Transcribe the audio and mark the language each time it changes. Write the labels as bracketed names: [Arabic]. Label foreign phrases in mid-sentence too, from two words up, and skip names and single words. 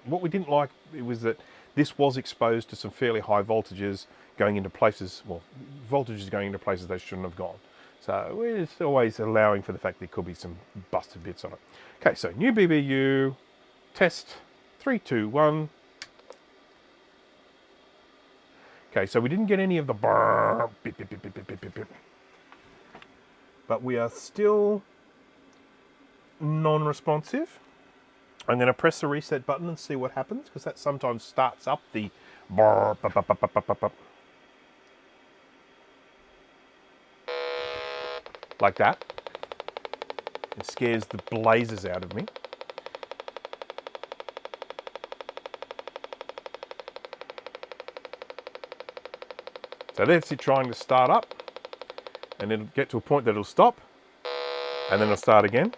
[English] Now, what we didn't like, it was that this was exposed to some fairly high voltages going into places, well, voltages going into places they shouldn't have gone. So we're just always allowing for the fact there could be some busted bits on it. Okay, so new BBU, test, 3, 2, 1. Okay, so we didn't get any of the brrr, bip, bip, bip, bip, bip, bip, bip. But we are still non-responsive. I'm going to press the reset button and see what happens, because that sometimes starts up the brrr, bup, bup, bup, bup, bup, bup, bup. Like that. It scares the blazes out of me. So that's it trying to start up, and it'll get to a point that it'll stop, and then it'll start again.